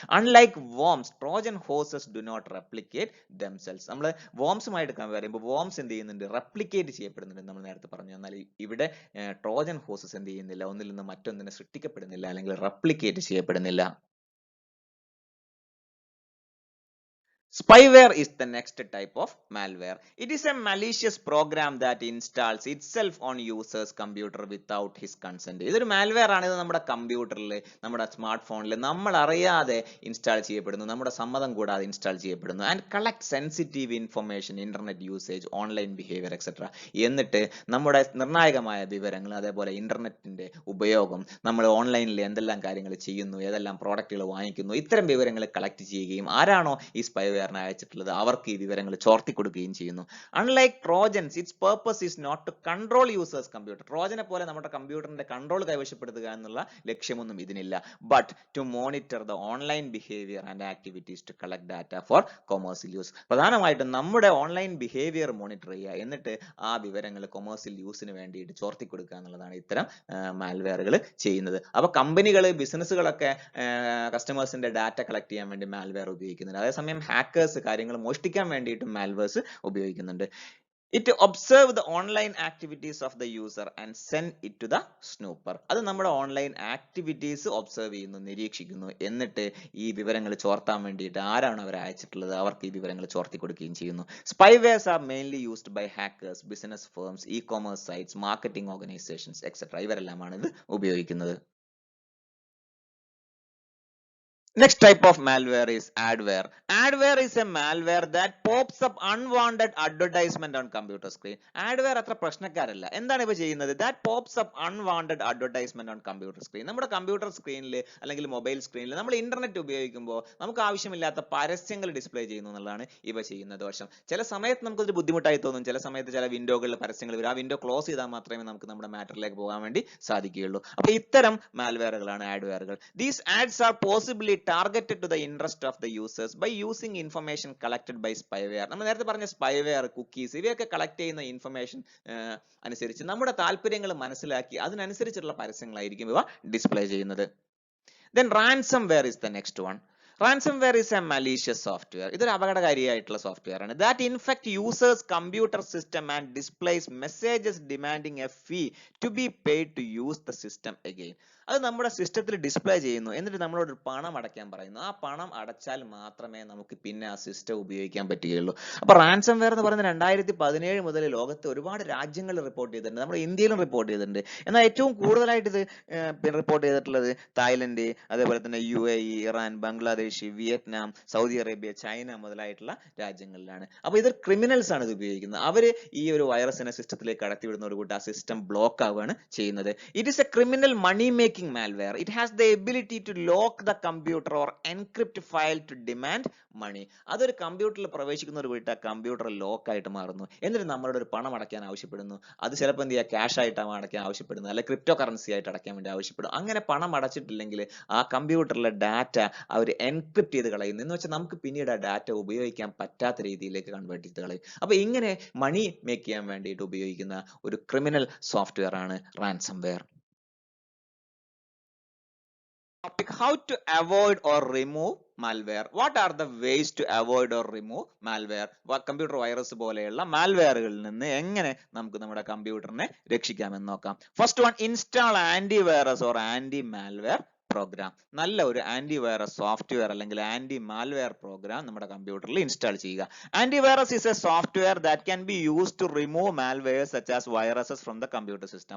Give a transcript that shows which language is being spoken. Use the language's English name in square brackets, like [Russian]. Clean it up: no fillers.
[English] Unlike worms, Trojan horses do not replicate themselves. [Malayalam] നമ്മൾ വോംസുമായിട്ട് compare ചെയ്യുമ്പോൾ worms എന്ത് ചെയ്യുന്നുണ്ട്? റെപ്ലിക്കേറ്റ് ചെയ്യപ്പെടുന്നുണ്ട്, നമ്മൾ നേരത്തെ പറഞ്ഞു. എന്നാൽ ഇവിടെ ട്രോജൻ ഹോഴ്സസ് എന്ത് ചെയ്യുന്നില്ല, ഒന്നിൽ നിന്ന് മറ്റൊന്നിനെ സൃഷ്ടിക്കപ്പെടുന്നില്ല അല്ലെങ്കിൽ റെപ്ലിക്കേറ്റ് ചെയ്യപ്പെടുന്നില്ല. [English] Spyware is the next type of malware. It is a malicious program that installs itself on user's computer without his consent. [Malayalam] ഇതൊരു malware ആണ്. ഇത് നമ്മുടെ കമ്പ്യൂട്ടറിൽ, നമ്മുടെ സ്മാർട്ട് ഫോണിൽ നമ്മൾ അറിയാതെ ഇൻസ്റ്റാൾ ചെയ്യപ്പെടുന്നു, നമ്മുടെ സമ്മതം കൂടാതെ ഇൻസ്റ്റാൾ ചെയ്യപ്പെടുന്നു. [English] And collect sensitive information, internet usage, online behaviour et cetera. [Malayalam] എന്നിട്ട് നമ്മുടെ നിർണായകമായ വിവരങ്ങൾ, അതേപോലെ ഇന്റർനെറ്റിന്റെ ഉപയോഗം, നമ്മൾ ഓൺലൈനിൽ എന്തെല്ലാം കാര്യങ്ങൾ ചെയ്യുന്നു, ഏതെല്ലാം പ്രോഡക്റ്റുകൾ വാങ്ങിക്കുന്നു, ഇത്തരം വിവരങ്ങൾ കളക്ട് ചെയ്യുകയും ആരാണോ ഈ സ്പൈവെയർ മാൽവെയറിനെ അയച്ചിട്ടുള്ളത് അവർക്ക് ഈ വിവരങ്ങൾ ചോർത്തി കൊടുക്കുകയും ചെയ്യുന്നു. [English] Unlike Trojans, its purpose is not to control users computer. [Malayalam] ട്രോജനെ പോലെ നമ്മുടെ കമ്പ്യൂട്ടറിന്റെ കൺട്രോൾ കൈവശപ്പെടുത്തുക എന്നുള്ള ലക്ഷ്യമൊന്നും ഇതിനില്ല. [English] But to monitor the online behaviour and activities to collect data for commercial use. [Malayalam] പ്രധാനമായിട്ടും നമ്മുടെ ഓൺലൈൻ ബിഹേവിയർ മോണിറ്റർ ചെയ്യുക, എന്നിട്ട് ആ വിവരങ്ങൾ കൊമേഴ്സ്യൽ യൂസിന് വേണ്ടിയിട്ട് ചോർത്തി കൊടുക്കുക എന്നുള്ളതാണ് ഇത്തരം മാൽവെയറുകൾ ചെയ്യുന്നത്. അപ്പൊ കമ്പനികൾ, ബിസിനസ്സുകളൊക്കെ കസ്റ്റമേഴ്സിന്റെ ഡാറ്റ കളക്ട് ചെയ്യാൻ വേണ്ടി മാൽവെയർ ഉപയോഗിക്കുന്നുണ്ട്. അതേസമയം ഹാക്കേഴ്സ് കാര്യങ്ങൾ മോഷ്ടിക്കാൻ വേണ്ടിയിട്ടും മാൽവെയർസ് ഉപയോഗിക്കുന്നുണ്ട്. [English] It observe the online activities of the user and send it to the snooper. [Malayalam] അത് നമ്മുടെ ഓൺലൈൻ ആക്ടിവിറ്റീസ് ഒബ്സർവ് ചെയ്യുന്നു, നിരീക്ഷിക്കുന്നു, എന്നിട്ട് ഈ വിവരങ്ങൾ ചോർത്താൻ വേണ്ടിയിട്ട് ആരാണ് അവർ അയച്ചിട്ടുള്ളത് അവർക്ക് ഈ വിവരങ്ങൾ ചോർത്തി കൊടുക്കുകയും ചെയ്യുന്നു. [English] Spywares are mainly used by hackers, business firms, e-commerce sites, marketing organisations et cetera. [Malayalam] ഇവരെല്ലാമാണ് ഇത് ഉപയോഗിക്കുന്നത്. [English] Next type of malware is adware. Adware is a malware that pops up unwanted advertisement on computer screen. [Malayalam] Adware അത്ര പ്രശ്നക്കാരല്ല. എന്താണ് ഇവ ചെയ്യുന്നത്? [English] That pops up unwanted advertisement on computer screen. [Malayalam] നമ്മുടെ computer സ്ക്രീനിൽ അല്ലെങ്കിൽ mobile സ്ക്രീനിൽ നമ്മൾ ഇന്റർനെറ്റ് ഉപയോഗിക്കുമ്പോൾ നമുക്ക് ആവശ്യമില്ലാത്ത പരസ്യങ്ങൾ ഡിസ്പ്ലേ ചെയ്യുന്നു എന്നുള്ളതാണ് ഇവ ചെയ്യുന്ന ദോഷം. ചില സമയത്ത് നമുക്കൊരു ബുദ്ധിമുട്ടായി തോന്നും. ചില സമയത്ത് ചില വിൻഡോകളിൽ പരസ്യങ്ങൾ വരും. ആ വിൻഡോ ക്ലോസ് ചെയ്താൽ മാത്രമേ നമുക്ക് നമ്മുടെ മാറ്ററിലേക്ക് പോകാൻ വേണ്ടി സാധിക്കുകയുള്ളൂ. അപ്പൊ ഇത്തരം മാൽവെയറുകളാണ് ആഡ്വെയറുകൾ. [English] These ads are possibly targeted to the interest of the users by using information collected by spyware. [Malayalam] നമ്മൾ നേരത്തെ പറഞ്ഞ സ്പൈവെയർ, കുക്കീസ്, ഇവയൊക്കെ കളക്ട് ചെയ്യുന്ന ഇൻഫർമേഷൻ അനുസരിച്ച് നമ്മുടെ താല്പര്യങ്ങൾ മനസ്സിലാക്കി അതിനനുസരിച്ചുള്ള പരസ്യങ്ങളായിരിക്കും ഇവ ഡിസ്പ്ലേ ചെയ്യുന്നത്. [English] Then ransomware is the next one. Ransomware is a malicious software. [Malayalam] ഇതൊരു അപകടകാരിയായിട്ടുള്ള സോഫ്റ്റ്വെയർ ആണ്. [English] That infect users computer system and displays messages demanding a fee to be paid to use the system again. [Malayalam] അത് നമ്മുടെ സിസ്റ്റത്തിൽ display ചെയ്യുന്നു, എന്നിട്ട് നമ്മളോട് പണം അടയ്ക്കാൻ പറയുന്നു. ആ പണം അടച്ചാൽ മാത്രമേ നമുക്ക് പിന്നെ ആ സിസ്റ്റം ഉപയോഗിക്കാൻ പറ്റുകയുള്ളൂ. അപ്പൊ റാൻസംവെയർ എന്ന് പറയുന്നത് 2017 മുതൽ ലോകത്ത് ഒരുപാട് രാജ്യങ്ങൾ റിപ്പോർട്ട് ചെയ്തിട്ടുണ്ട്. നമ്മുടെ ഇന്ത്യയിലും റിപ്പോർട്ട് ചെയ്തിട്ടുണ്ട്. എന്നാൽ ഏറ്റവും കൂടുതലായിട്ട് ഇത് റിപ്പോർട്ട് ചെയ്തിട്ടുള്ളത് തായ്ലൻഡ്, അതേപോലെ തന്നെ UAE, Iran, Bangladesh, Vietnam, Saudi Arabia, China മുതലായിട്ടുള്ള രാജ്യങ്ങളിലാണ്. അപ്പൊ ഇത് ക്രിമിനൽസ് ആണ് ഇത് ഉപയോഗിക്കുന്നത്. അവര് ഈ ഒരു വൈറസിനെ സിസ്റ്റത്തിലേക്ക് കടത്തിവിടുന്നതോട് കൂടി ആ സിസ്റ്റം ബ്ലോക്ക് ആവുകയാണ് ചെയ്യുന്നത്. [English] It is a criminal money making malware. It has the ability to lock the computer or encrypt file to demand money. [Malayalam] അതൊരു കമ്പ്യൂട്ടറിൽ പ്രവേശിക്കുന്നതോട് കൂടി ആ കമ്പ്യൂട്ടർ ലോക്ക് ആയിട്ട് മാറുന്നു, എന്നിട്ട് നമ്മളോട് ഒരു പണം അടയ്ക്കാൻ ആവശ്യപ്പെടുന്നു. അത് ചിലപ്പോൾ എന്ത് ചെയ്യുക, ക്യാഷ് ആയിട്ടാണ് അടയ്ക്കാൻ ആവശ്യപ്പെടുന്നത്, അല്ലെങ്കിൽ ക്രിപ്റ്റോ കറൻസി ആയിട്ട് അടയ്ക്കാൻ വേണ്ടി ആവശ്യപ്പെടും. അങ്ങനെ പണം അടച്ചിട്ടില്ലെങ്കിൽ ആ കമ്പ്യൂട്ടറിലെ ഡാറ്റ അവർ എൻക്രിപ്റ്റ് ചെയ്ത് കളയുന്നു. എന്ന് വെച്ചാൽ നമുക്ക് പിന്നീട് ആ ഡാറ്റ ഉപയോഗിക്കാൻ പറ്റാത്ത രീതിയിലേക്ക് കൺവേർട്ട് ചെയ്ത് കളയും. അപ്പൊ ഇങ്ങനെ മണി മേക്ക് ചെയ്യാൻ വേണ്ടിയിട്ട് ഉപയോഗിക്കുന്ന ഒരു ക്രിമിനൽ സോഫ്റ്റ്വെയർ ആണ് ransomware. [English] Topic: how to avoid or remove malware. What are the ways to avoid or remove malware? [Malayalam] Computer virus പോലെയുള്ള മാൽവെയറുകളിൽ നിന്ന് എങ്ങനെ നമുക്ക് നമ്മുടെ കമ്പ്യൂട്ടറിനെ രക്ഷിക്കാമെന്ന് നോക്കാം. [English] First one, install anti virus or anti malware program. [Malayalam] നല്ല ഒരു ആന്റി വൈറസ് സോഫ്റ്റ്വെയർ അല്ലെങ്കിൽ anti malware programme നമ്മുടെ കമ്പ്യൂട്ടറിൽ ഇൻസ്റ്റാൾ ചെയ്യുക. [English] Anti virus is a software that can be used to remove malwares such as viruses from the computer system.